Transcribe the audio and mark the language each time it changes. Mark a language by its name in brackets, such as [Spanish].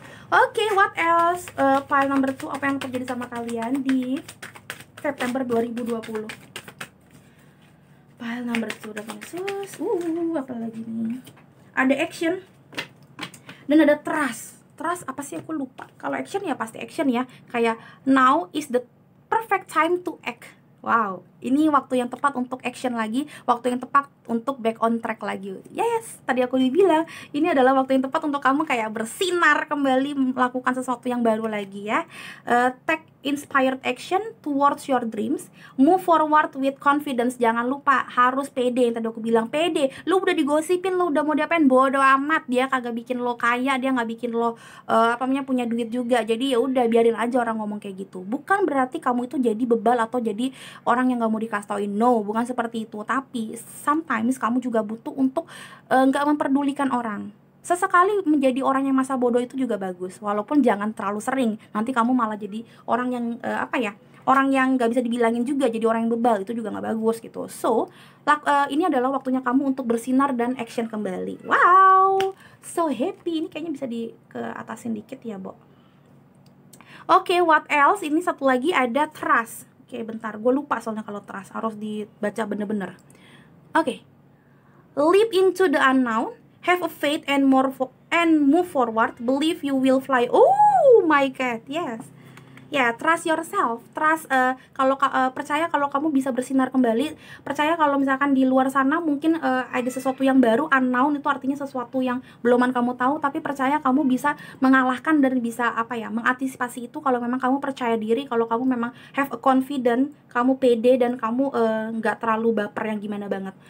[Indonesian] Oke, [English] what else? [Indonesian] File number 2, apa yang terjadi sama kalian di September 2020? File number 2 udah Yesus. Apa lagi nih? Ada action dan ada trust. Trust apa sih, aku lupa. Kalau action ya pasti action ya. [English] Kayak now is the perfect time to act. [Indonesian] Wow, ini waktu yang tepat untuk action lagi, waktu yang tepat untuk [English] back on track [Indonesian] lagi. Yes, tadi aku dibilang ini adalah waktu yang tepat untuk kamu kayak bersinar kembali, melakukan sesuatu yang baru lagi ya. [English] Take inspired action towards your dreams, move forward with confidence. [Indonesian] Jangan lupa harus pede, yang tadi aku bilang pede. Lu udah digosipin, lu udah mau diapain, bodo amat. Dia kagak bikin lo kaya, dia nggak bikin lo punya duit juga. Jadi ya udah, biarin aja orang ngomong kayak gitu. Bukan berarti kamu itu jadi bebal atau jadi orang yang nggak mau dikasih tauin, no, bukan seperti itu. Tapi sometimes kamu juga butuh untuk nggak memperdulikan orang. Sesekali menjadi orang yang masa bodoh itu juga bagus, walaupun jangan terlalu sering. Nanti kamu malah jadi orang yang orang yang nggak bisa dibilangin juga, jadi orang yang bebal, itu juga nggak bagus gitu. So ini adalah waktunya kamu untuk bersinar dan action kembali. Wow, [English] so happy. [Indonesian] Ini kayaknya bisa atasin dikit ya, Bo. Oke, [English] what else? [Indonesian] Ini satu lagi ada trust. Oke, bentar, gue lupa soalnya kalau trust harus dibaca bener-bener. [English] Oke, leap into the unknown, have a faith and move forward, believe you will fly. Oh my God, yes. [Indonesian] Ya, trust yourself, trust percaya kalau kamu bisa bersinar kembali, percaya kalau misalkan di luar sana mungkin ada sesuatu yang baru, unknown itu artinya sesuatu yang beluman kamu tahu, tapi percaya kamu bisa mengalahkan dan bisa mengantisipasi itu kalau memang kamu percaya diri, kalau kamu memang [English] have a confident, [Indonesian] kamu pede dan kamu nggak terlalu baper yang gimana banget.